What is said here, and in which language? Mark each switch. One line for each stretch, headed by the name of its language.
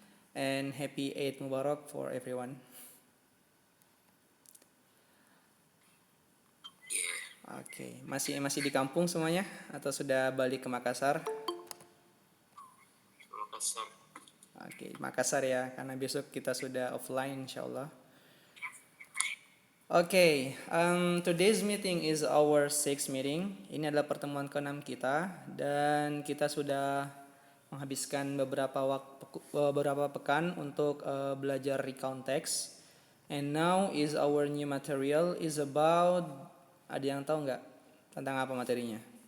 English: And happy Eid Mubarak for everyone.
Indonesian: Oke, masih di kampung semuanya atau sudah balik ke Makassar? Makassar. Oke, Makassar ya, karena besok kita sudah offline insyaallah.
English: Oke, today's meeting is our 6th meeting.
Indonesian: Ini adalah pertemuan ke-6 kita dan kita sudah menghabiskan beberapa pekan untuk belajar recount text.
English: And now is our new material is about,
Indonesian: ada yang tahu nggak tentang apa materinya?